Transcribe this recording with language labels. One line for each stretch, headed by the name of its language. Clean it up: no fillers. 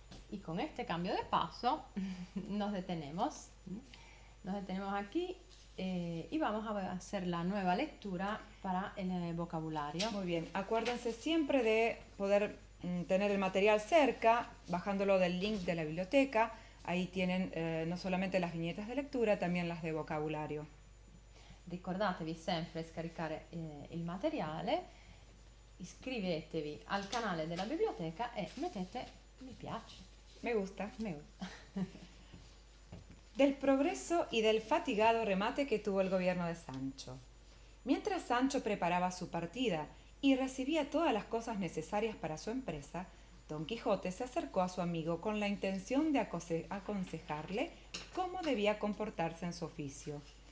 Spanish: Y con este cambio de paso nos detenemos aquí y vamos a hacer la nueva lectura para el vocabulario. Muy bien, acuérdense siempre de poder tener el material cerca, bajándolo del link de la biblioteca. Ahí tienen no solamente las viñetas de lectura, también las de vocabulario.
Italian: Ricordatevi sempre di scaricare il materiale, iscrivetevi al canale della biblioteca e mettete mi piace.
Spanish: Me gusta. Me gusta. Del progreso y del fatigado remate que tuvo el gobierno de Sancho. Mientras Sancho preparaba su partida y recibía todas las cosas necesarias para su empresa, Don Quijote se acercó a su amigo con la intención de aconsejarle cómo debía comportarse en su oficio.